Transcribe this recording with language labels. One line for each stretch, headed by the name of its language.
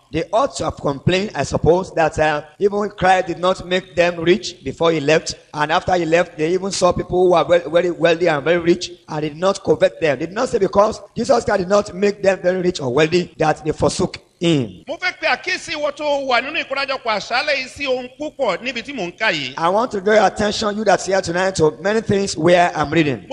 English: They ought to have complained, I suppose, that even Christ did not make them rich before he left, and after he left, they even saw people who are very wealthy and very rich, and did not covet them. They did not say because Jesus Christ did not make them very rich or wealthy that they forsook him.
Yoruba: Mo fẹ́ pe àkíyèsí ìwọ tó wà nínú ìkórajọpọ̀ àṣálẹ́ yìí sí ohun púpọ̀ níbi tí mò ń kà yìí.
English: I want to draw your attention, you that's here tonight, to many things where I'm reading.